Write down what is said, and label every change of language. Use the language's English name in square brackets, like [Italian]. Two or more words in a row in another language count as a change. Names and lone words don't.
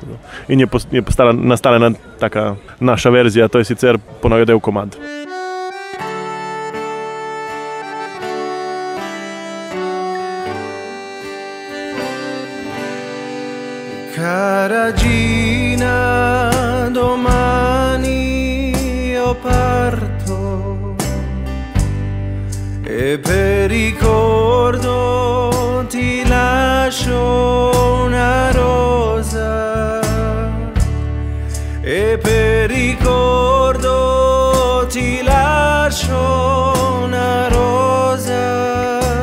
[Slovenian] In je nastala taka naša verzija, to je sicer ponaredil komad. Karadžina, [Italian] domani io parto e per ricordo ti lascio una rosa e per ricordo ti lascio una rosa,